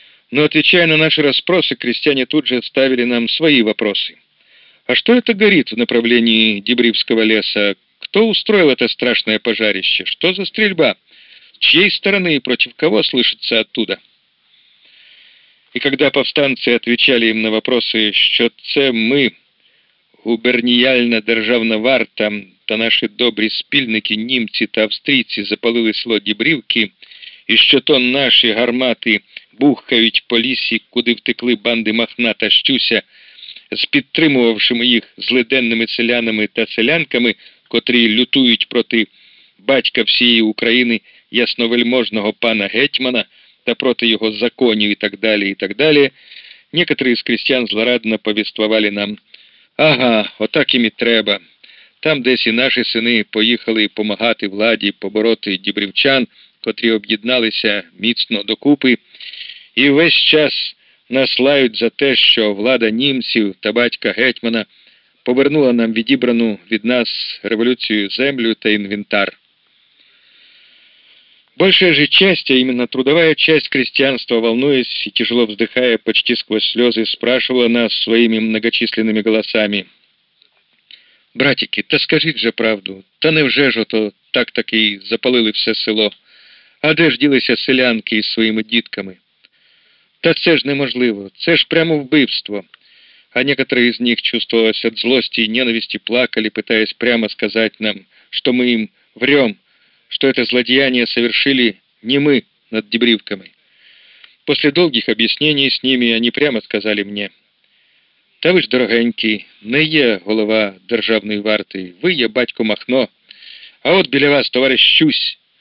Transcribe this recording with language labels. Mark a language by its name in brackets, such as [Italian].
[Russian] Но, отвечая на наши расспросы, крестьяне тут же ставили нам свои вопросы. А что это горит в направлении Дебривского леса? Кто устроил это страшное пожарище? Что за стрельба? С чьей стороны и против кого слышится оттуда? И когда повстанцы отвечали им на вопросы, что [Ukrainian] це мы, губерніяльна-державна-варта, та наши добрі спільники, німці та австрійці, запалили село Дібрівки, і що то наші гармати бухають по лісі, куди втекли банди Махна та Щуся, з підтримувавшими їх злиденними селянами та селянками, котрі лютують проти батька всієї України, ясновельможного пана Гетьмана, та проти його законів і так далі, [Russian] некоторі з крестьян злорадно повествовали нам, [Ukrainian] ага, отак їм і треба, там десь і наші сини поїхали помагати владі побороти дібрівчан, котрі об'єдналися міцно докупи, і весь час нас лають за те, що влада німців та батька Гетьмана повернула нам відібрану від нас революцію землю та інвентар. [Russian] Большая же часть, а именно трудовая часть крестьянства, волнуясь и тяжело вздыхая, почти сквозь слезы, спрашивала нас своими многочисленными голосами. [Ukrainian] «Братики, та скажите же правду, та невже ж ото так-таки запалили все село? А де ж ділися селянки із своїми дітками? Та це ж неможливо, це ж прямо вбивство!» [Russian] А некоторые из них, чувствовалось от злости и ненависти, плакали, пытаясь прямо сказать нам, что мы им врем, что это злодеяние совершили не мы над Дебривками. После долгих объяснений с ними они прямо сказали мне, [Ukrainian] «Та вы ж, дорогенький, не є голова державної варти, вы є батько Махно, а вот біля вас, товарищ Щусь!»